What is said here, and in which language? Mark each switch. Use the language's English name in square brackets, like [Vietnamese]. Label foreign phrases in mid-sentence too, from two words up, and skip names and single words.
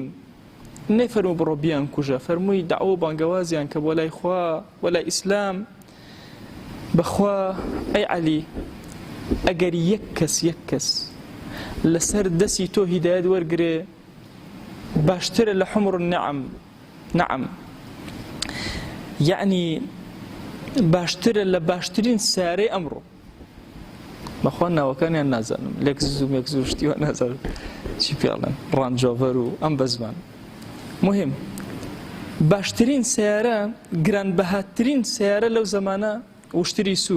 [Central Kurdish] نەیفەرموو بڕۆ بیان کوژە، فەرمووی دعوە و بانگەوازیان کە بۆ لای خوا و لای ئیسلام. بەخوا ئەی عەلی ئەگەر یەک کەس لەسەر دەستی تۆ هیدایەت وەرگرێ باشترە لە [Arabic] حمر النعم. [Central Kurdish] نعم یعنی باشترە لە باشترین سیارەی ئەمڕۆ. بەخوا ناوەکانیان نازانم، لێکزوز و مێکزوو شتیوە نازانم چی پێڵێن، ڕانجۆڤەر و ئەم بە زمان. مهم باشترین سیارە، گرانبەهاترین سیارە لەو زەمانە وشتری سوور.